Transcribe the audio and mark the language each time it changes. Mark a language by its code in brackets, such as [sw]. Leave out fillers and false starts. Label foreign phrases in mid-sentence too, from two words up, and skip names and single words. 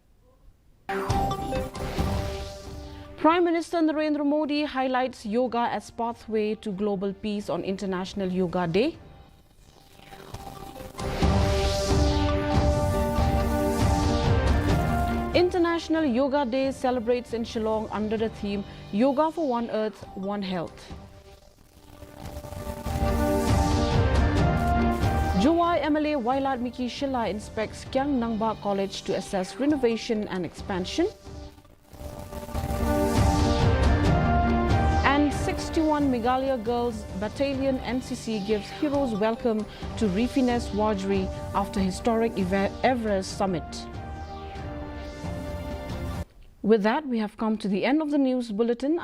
[en] Prime Minister Narendra Modi highlights yoga as pathway to global peace on International Yoga Day. International Yoga Day celebrates in Shillong under the theme Yoga for One Earth, One Health. Juwai MLA Wailat Miki Shilla inspects Kyang Nangba College to assess renovation and expansion. And 61 Meghalaya Girls Battalion NCC gives heroes welcome to Rifines Wajri after historic Everest summit. With that, we have come to the end of the news bulletin.